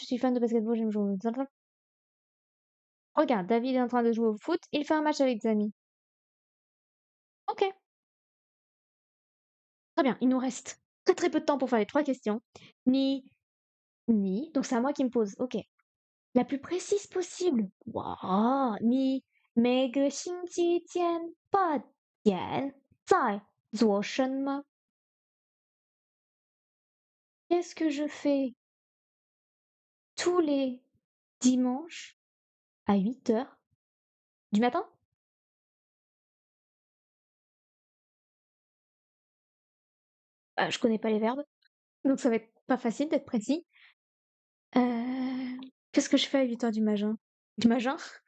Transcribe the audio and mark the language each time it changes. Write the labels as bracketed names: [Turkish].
[French] Je suis fan de basketball, j'aime jouer au Regarde, David est en train de jouer au foot, il fait un match avec des amis. Ok, très bien, il nous reste très très peu de temps pour faire les 3 questions. Ni, donc c'est à moi qui me pose, ok. La plus précise possible. [Chinese] Waouh, ni, 每个星期天8点在做什么? [French] Qu'est-ce que je fais tous les dimanches à 8h du matin? Je connais pas les verbes, donc ça va être pas facile d'être précis. Qu'est-ce que je fais à 8h du matin? Du matin?